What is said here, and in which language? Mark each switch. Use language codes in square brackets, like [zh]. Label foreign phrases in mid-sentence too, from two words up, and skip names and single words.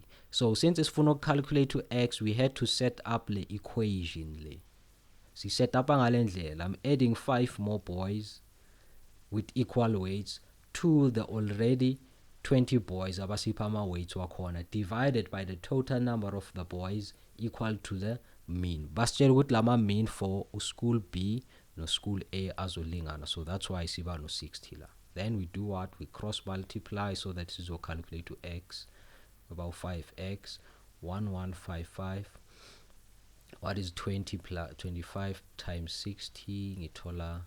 [en] So since it's for calculate to x, we had to set up the equation. So set up ngale I'm adding 5 more boys with equal weights to the already 20 boys abasipama weights wakhona, divided by the total number of the boys equal to the mean. [zu] Basitshela ukuthi lama [en] mean for school B [zu] no school A azolingana, [en] so that's why [zu] siba no 60 la. [en] Then we do what? We cross multiply so that this will calculate to x, about 5x, 1155. What is 20 plus 25 times 60?